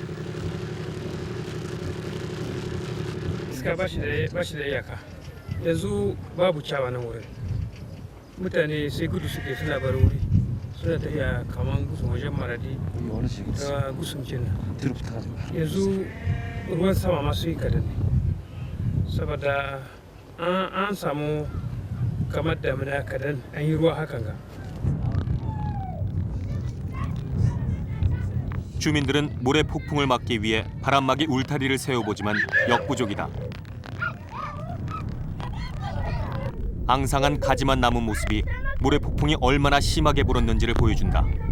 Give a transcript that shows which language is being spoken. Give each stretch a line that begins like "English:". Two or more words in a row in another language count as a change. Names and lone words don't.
Hausa: iska ba shi da iyaka yanzu babu ciyawa nan wurin mutane sai gudu suke suna bar wuri suna tafiya kaman gusun wajen maradi ta gusun cin yanzu ruwan sama masu yi kadan ne saboda an samu kamar damina kadan an yi ruwa hakan ga.
Korean: 주민들은 모래 폭풍을 막기 위해 바람막이 울타리를 세워보지만 역부족이다. 앙상한 가지만 남은 모습이 모래 폭풍이 얼마나 심하게 불었는지를 보여준다.